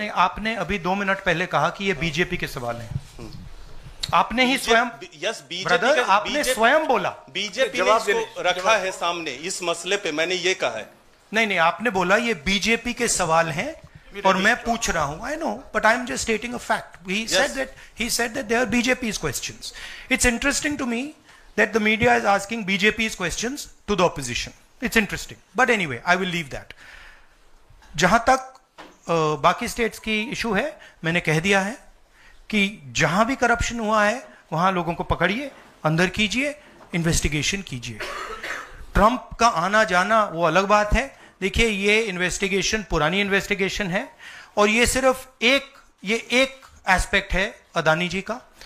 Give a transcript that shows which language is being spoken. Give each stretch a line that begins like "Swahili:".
Hindi: नहीं, आपने अभी 2 मिनट पहले कहा कि ये बीजेपी के सवाल हैं। आपने ही स्वयं,
English: yes,
Hindi: ब्रदर, आपने स्वयं बोला बीजेपी ने इसको रखा है सामने, इस मसले पे मैंने ये कहा है। नहीं, आपने बोला ये बीजेपी के सवाल हैं और मैं पूछ रहा हूं।
English: I know, but I am just stating a fact. He said that they are BJP's questions. It's interesting to me that the media is asking BJP's questions to the opposition. It's interesting. But anyway, I will leave that.
Hindi: जहां तक बाकी states की issue है, मैंने कह दिया है कि जहां भी करप्शन हुआ है वहां लोगों को पकड़िए, अंदर कीजिए, इन्वेस्टिगेशन कीजिए। ट्रंप का आना जाना वो अलग बात है। देखिए, ये इन्वेस्टिगेशन पुरानी इन्वेस्टिगेशन है, और ये सिर्फ एक एस्पेक्ट है अदानी जी का।